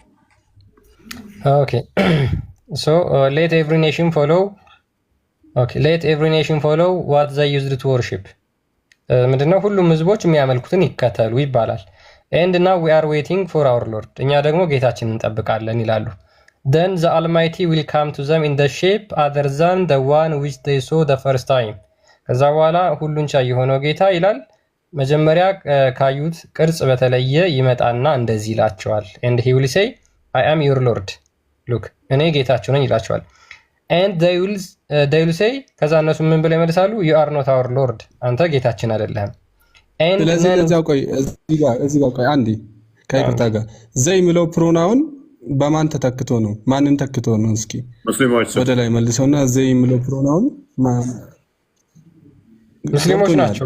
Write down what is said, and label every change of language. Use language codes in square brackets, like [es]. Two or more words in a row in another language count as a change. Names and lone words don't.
[en] OK so let every nation follow let every nation follow what they used to worship፣ ምንድነው? [am] ሁሉም ህዝቦች የሚያመልኩትን ይከተሉ ይባላል። [en] and now we are waiting for our lord፣ [am] እኛ ደግሞ ጌታችንን እንጠብቃለን ይላሉ። [en] then the almighty will come to them in the shape other than the one which they saw the first time። [am] ከዛ በኋላ ሁሉን ቻይ የሆነው ጌታ ይላል መጀመሪያ ካዩት ቅርጽ በተለየ ይመጣና እንደዚህ ይላቸዋል። [en] and he will say I am your lord look፣ [am] እኔ ጌታችሁ ነኝ ይላቸዋል። [en] and they will say፣ [am] ከዛ እነሱ ምን ብለው ይመልሳሉ? [en] you are not our lord፣ [am] አንተ ጌታችን አይደለም። ስለዚህ እዛው ቆይ፣ እዚህ ጋር ቆይ አንዴ ከይቅርታ ጋር ዘይ የሚለው ፕሮናውን በማን ተተክቶ ነው? ማንን ተክቶ ነው? እስኪ ወደ ላይ መልሰውና ዘይ የሚለው ፕሮናውን ሙስሊሞች ናቸው።